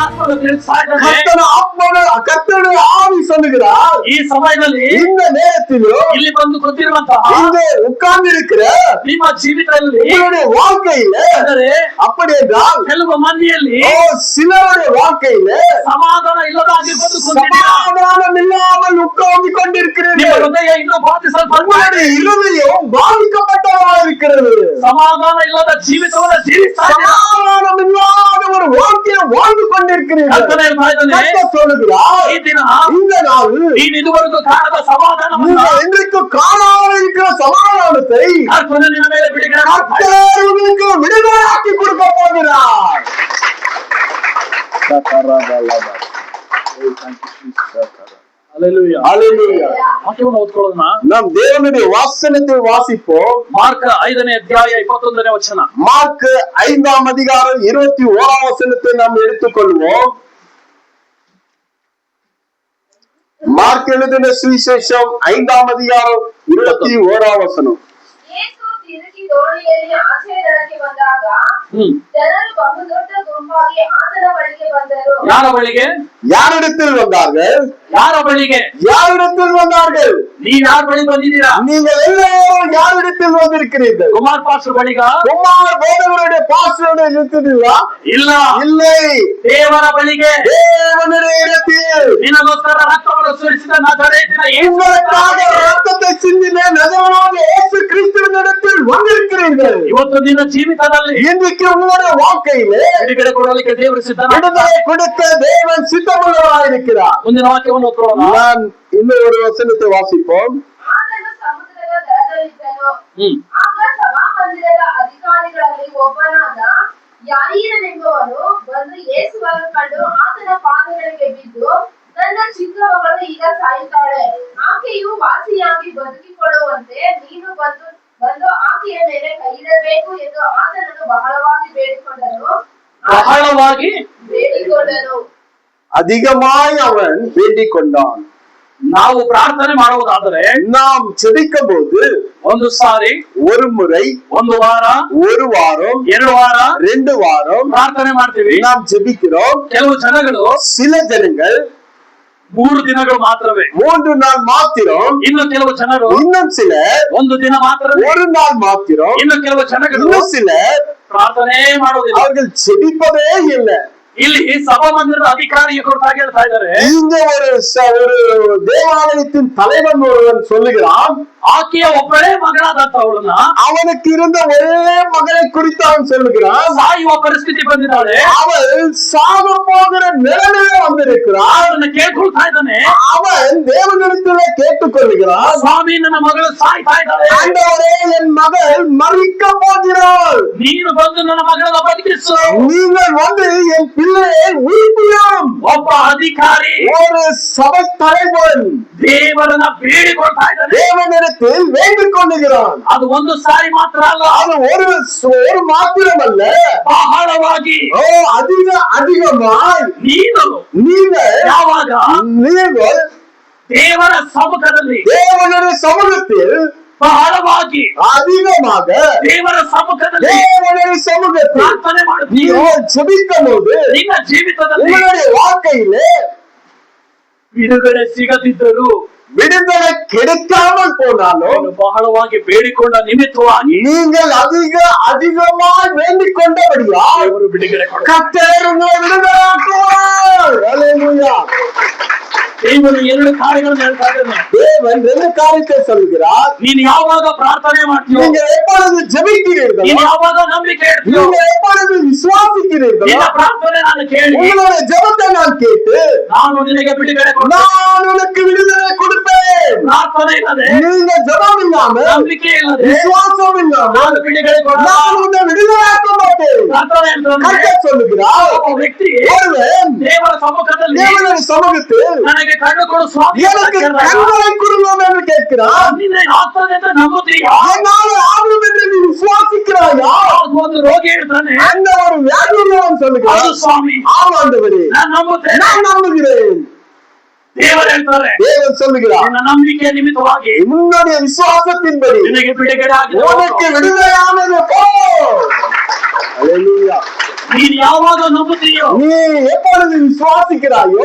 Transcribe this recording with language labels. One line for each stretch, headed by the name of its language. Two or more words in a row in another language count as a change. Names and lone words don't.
Tamil: கர்த்தர் கர்த்தருடைய ஆவி சொல்லுகிறார்,
Kannada: ಈ ಸಮಯದಲ್ಲಿ
Tamil: இந்த நேரத்திலும்
Kannada: ಇಲ್ಲಿ ಬಂದು ಕೂತಿರುವಂತಹ
Tamil: இங்கே உட்கார்ந்து இருக்கிற
Kannada: ನಿಮ್ಮ ಜೀವಿತದಲ್ಲಿ
Tamil: உங்களுடைய வாழ்க்கையில அப்படி என்றால்
Kannada: ಕೆಲವು ಮಂದಿಯಲ್ಲಿ
Tamil: சிலருடைய வாழ்க்கையில
Kannada: ಸಮಾಧಾನ ಇಲ್ಲದಾಗಿ ಬಂದು
Tamil: சமாதானம் இல்லாமல் உட்கார்ந்து கொண்டிருக்கிறீர்கள்.
Kannada: ಹೃದಯ ಇನ್ನೂ
Tamil: உங்களுடைய இருதயம் பாதிக்கப்பட்டதாக இருக்கிறது.
Kannada: ಸಮಾಧಾನ ಇಲ್ಲದ ಜೀವಿತವನ್ನು
Tamil: சமாதானம் இல்லாத ஒரு வாழ்க்கையை வாழ்ந்து கொண்டிருக்கிறீர்கள். சொல்லுகிறார், இந்த நாள்
Kannada: ನೀನು ಇದುವರೆಗೂ ಕಾಣದ ಸಮಾಧಾನ,
Tamil: இன்றைக்கு காணாமல் இருக்கிற சமாதானத்தை
Kannada: ನಿನ್ನ ಮೇಲೆ
Tamil: உங்களுக்கு விடுதலையாக்கி கொடுக்க போகிறார். நாம் தேவனுடைய வசனத்தை வாசிப்போம்.
Kannada: மார்க் 5ನೇ ಅಧ್ಯಾಯ 21ನೇ ವಚನ.
Tamil: மார்க் 5ஆம் அதிகாரம் 21ஆம் வசனத்தை நாம் எடுத்துக்கொள்வோம். மார்க் எழுதின சுவிசேஷம் 5ஆம் அதிகாரம் 21ஆம் வசனம்.
Kannada: ದೋಣಿಯಲ್ಲಿ ಆಚೆ ದಡಕ್ಕೆ ಬಂದಾಗ ಜನರು ಬಹುದೊಡ್ಡ ಗುಂಪಾಗಿ ಆತನ ಬಳಿಗೆ ಬಂದರು. ಯಾರ ಬಳಿಗೆ?
Tamil: யாரிடத்தில் வந்தார்கள்?
Kannada: யார ಬಳಿಗೆ?
Tamil: யாரிடத்தில் வந்தார்கள்? நீங்க யார்
Kannada: ಬಳಿ ಬಂದಿದ್ದೀರಾ?
Tamil: நீங்கள் எல்லாரும் யாரிடத்தில் வந்திருக்கிறீர்கள்?
Kannada: குமார் பாஸ்டர் ಬಳಿಗ?
Tamil: குமார் போதகருடைய பாஸ்டருடைய இடத்திலா?
Kannada: ಇಲ್ಲ,
Tamil: இல்லை,
Kannada: ದೇವರ ಬಳಿಗೆ.
Tamil: தேவனுடைய இடத்தில்
Kannada: ನಿನಗೋಸ್ಕರ ರಕ್ತವನ್ನು ಸುರಿಸಿದ ನಜರೇತಿನ
Tamil: உங்களுக்காக ரத்தத்தை சிந்தின நஜரேயனாகிய இயேசு கிறிஸ்துவின் இடத்தில் வந்திருக்கிறீர்கள்.
Kannada: ಇವತ್ತು ನಿನ್ನ ಜೀವಿತದಲ್ಲಿ
Tamil: இன்றைக்கு உங்களுடைய வாழ்க்கையிலே
Kannada: ಬಿಡುಗಡೆ ಕೊಡಲಿಕ್ಕೆ ದೇವರು ಸಿದ್ಧನಾಗಿದ್ದಾನೆ.
Tamil: விடுதலை கொடுக்க தேவன் சித்தமுள்ளவராய் இருக்கிறார்.
Kannada: ಮುಂದಿನ ವಾಕ್ಯವನ್ನು ಓದೋಣ.
Tamil: நான் இன்னும் ஒரு வசனத்தை வாசிப்போம்.
Kannada: ಆತನು ಸಮುದ್ರದ ದಡದಲ್ಲಿದ್ದನು. ಆಗ ಸಭಾಮಂದಿರದ ಅಧಿಕಾರಿಗಳಲ್ಲಿ ಒಬ್ಬನಾದ ಯಾಯೀರನೆಂಬವನು ಬಂದು ಯೇಸುವನ್ನು ಕಂಡು ಆತನ ಪಾದಗಳಿಗೆ ಬಿದ್ದು, ನನ್ನ ಚಿಕ್ಕ ಮಗಳು ಈಗ ಸಾಯುತ್ತಾಳೆ, ಆಕೆಯು ವಾಸಿಯಾಗಿ ಬದುಕಿಕೊಳ್ಳುವಂತೆ ನೀನು ಬಂದು ಆಕೆಯ ಮೇಲೆ ಕೈಯಿಡಬೇಕು ಎಂದು ಆತನನ್ನು ಬಹಳವಾಗಿ ಬೇಡಿಕೊಂಡನು.
Tamil: அதிகமாய் அவன் வேண்டிக் கொண்டான்.
Kannada: ನಾವು ಪ್ರಾರ್ಥನೆ ಮಾಡುವುದಾದರೆ,
Tamil: நாம் ஜெபிக்கும் போது
Kannada: ಒಂದು ಸಾರಿ,
Tamil: ஒரு முறை,
Kannada: ಒಂದು ವಾರ,
Tamil: ஒரு வாரம்,
Kannada: 2 ವಾರ,
Tamil: 2 வாரம்
Kannada: ಪ್ರಾರ್ಥನೆ ಮಾಡ್ತೀವಿ.
Tamil: நாம் ஜெபிக்கிறோம்.
Kannada: ಕೆಲವು ಜನಗಳು,
Tamil: சில ஜனங்கள்
Kannada: 3 ದಿನಗಳು ಮಾತ್ರವೇ,
Tamil: 3 நாள் மாத்திரம்.
Kannada: ಇನ್ನು ಕೆಲವು ಜನರು,
Tamil: இன்னும் சில
Kannada: 1 ದಿನ ಮಾತ್ರವೇ,
Tamil: 1 நாள் மாத்திரம்.
Kannada: ಇನ್ನು ಕೆಲವು ಜನಗಳು,
Tamil: இன்னும் சில
Kannada: ಪ್ರಾರ್ಥನೆ ಮಾಡುವುದಿಲ್ಲ,
Tamil: அவர்கள் ஜெபிப்பதே இல்லை.
Kannada: ಇಲ್ಲಿ ಸಭಾಮಂದಿರದ ಅಧಿಕಾರಿಯ ಕುರಿತಾಗಿ ಹೇಳ್ತಾ ಇದ್ದಾರೆ.
Tamil: இங்க ஒரு தேவாலயத்தின் தலைவன் ஒருவன் சொல்லுகிறான்,
Kannada: ಆಕೆಯ ಒಬ್ಬಳೇ ಮಗಳಾದಂತವಳನ್ನ,
Tamil: அவனுக்கு இருந்த ஒரே மகளை குறித்து அவன் சொல்லுகிறான்.
Kannada: ಸಾಯುವ ಪರಿಸ್ಥಿತಿ ಬಂದಿದ್ದಾಳೆ,
Tamil: அவள் சாக போகிற நிலைமையில வந்திருக்கிறான்.
Kannada: ಅವನ್ನ ಕೇಳ್ಕೊಳ್ತಾ ಇದ್ದಾನೆ.
Tamil: அவன் தேவனிடத்திலே கேட்டுக்கொள்கிறான்,
Kannada: ಸ್ವಾಮಿ ನನ್ನ ಮಗಳು ಸಾಯ್ತಾ ಇದ್ದಾಳೆ,
Tamil: ஆண்டவரே என் மகள் மறிக்க போகிறாள்,
Kannada: ನೀನು ಬಂದು ನನ್ನ ಮಗಳನ್ನ ಬದುಕಿಸು,
Tamil: நீங்கள் வந்து என் பிள்ளையை உயிர்ப்பியும்.
Kannada: ಒಬ್ಬ ಅಧಿಕಾರಿ,
Tamil: ஒரு சபை தலைவன்
Kannada: ದೇವರನ್ನ ಬೇಡಿಕೊಳ್ತಾ ಇದ್ದಾನೆ.
Tamil: தேவனிடத்தில் வேண்டிக் கொள்ளுகிறான்.
Kannada: ಅದು ಒಂದು ಸಾರಿ ಮಾತ್ರ ಅಲ್ಲ,
Tamil: அது ஒரு மாத்திரம் அல்ல,
Kannada: ಬಹಳವಾಗಿ,
Tamil: அதிகமாய் நீங்கள்
Kannada: ಯಾವಾಗ ದೇವರ ಸಮ್ಮುಖದಲ್ಲಿ,
Tamil: தேவனுடைய சமூகத்தில்
Kannada: ಬಹಳವಾಗಿ,
Tamil: அதிகமாக
Kannada: ದೇವರ ಸಮ್ಮುಖದಲ್ಲಿ
Tamil: தேவனுடைய சமூகத்தில்
Kannada: ಪ್ರಾರ್ಥನೆ ಮಾಡುತ್ತೀಯೋ,
Tamil: ஜெபிக்கும் போது
Kannada: ನಿನ್ನ ಜೀವಿತದಲ್ಲಿ
Tamil: உங்களுடைய வாழ்க்கையிலே
Kannada: ಬಿಡುಗಡೆ ಸಿಗದಿದ್ದರೂ,
Tamil: விடுதலை கிடைக்காமல் போனாலும்
Kannada: ಬಹಳವಾಗಿ ಬೇಡಿಕೊಂಡ ನಿಮಿತ್ತವಾಗಿ
Tamil: நீங்கள் அதிகமாய் வேண்டிக் கொண்டபடியால்
Kannada: ದೇವರು ಬಿಡುಗಡೆ
Tamil: கர்த்தர் உங்களை விடுதலையாக்குவார். அல்லேலூயா.
Kannada: ದೇವರು 2 ಕಾರ್ಯಗಳನ್ನು ಹೇಳ್ತಾ ಇದ್ದಾನೆ.
Tamil: தேவன் 2 காரியத்தை சொல்கிறார்.
Kannada: ನೀನು ಯಾವಾಗ ಪ್ರಾರ್ಥನೆ ಮಾಡ್ತೀಯೋ,
Tamil: நீங்க எப்பொழுது ஜெபிக்கிறீர்களோ,
Kannada: ನೀನು ಯಾವಾಗ ನಂಬಿಕೆ ಇಡ್ತೀಯೋ,
Tamil: நீங்க எப்பொழுது விசுவாசிக்கிறீர்களோ,
Kannada: ನಿನ್ನ ಪ್ರಾರ್ಥನೆ ನಾನು ಕೇಳಿ,
Tamil: உங்களுடைய ஜெபத்தை நான் கேட்டு
Kannada: ನಾನು ನಿನಗೆ ಬಿಡುಗಡೆ
Tamil: நான் உனக்கு விடுதலை கொடுப்பேன்.
Kannada: ಪ್ರಾರ್ಥನೆ ಇಲ್ಲದೆ,
Tamil: நீங்க ஜெபம் இல்லாம,
Kannada: ನಂಬಿಕೆ ಇಲ್ಲದೆ,
Tamil: விசுவாசம் இல்லாம
Kannada: ನಾನು ಬಿಡುಗಡೆ
Tamil: நான் உன்னை விடுதலையாக்க மாட்டேன்.
Kannada: ಪ್ರಾರ್ಥನೆ ಅಂತಂದ್ರೆ
Tamil: கர்த்தர் சொல்லுகிறார்,
Kannada: ಒಬ್ಬ ವ್ಯಕ್ತಿ
Tamil: ஒருவன்
Kannada: ದೇವರ ಸಮ್ಮುಖದಲ್ಲಿ
Tamil: தேவனுடைய சமூகத்தில்
Kannada: ನನಗೆ ಕಣ್ಣು ಕೊಡು ಸ್ವಾಮಿ,
Tamil: எனக்கு கண்களை கொடுவோம் என்று கேட்கிறார்.
Kannada: ನಿನ್ನ ಆಗ್ತದೆ ಅಂತ ನಂಬುತ್ತೀಯಾ?
Tamil: என்னால ஆகும் என்று நீ விசுவாசிக்கிறாயா?
Kannada: ಒಂದು ರೋಗಿ ಹೇಳ್ತಾನೆ,
Tamil: அந்த ஒரு வியாதியுள்ளவன் சொல்லுகிறார்,
Kannada: ಹೌದು ಸ್ವಾಮಿ,
Tamil: ஆம் ஆண்டவரே,
Kannada: ನಾನು ನಂಬುತ್ತೇನೆ.
Tamil: நான் நம்புகிறேன்.
Kannada: ದೇವರು ಹೇಳ್ತಾರೆ,
Tamil: தேவன் சொல்லுகிறார்,
Kannada: ನಿನ್ನ ನಂಬಿಕೆ ನಿಮಿತ್ತವಾಗಿ
Tamil: உன்னுடைய விசுவாசத்தின்படி
Kannada: ನಿನಗೆ ಬಿಡುಗಡೆ ಆಗಿದೆ,
Tamil: உனக்கு விடுதலையானது போ. அல்லேலூயா.
Kannada: ನೀನು ಯಾವಾಗ ನಂಬುತ್ತೀಯೋ,
Tamil: நீ எப்பொழுது விசுவாசிக்கிறாயோ,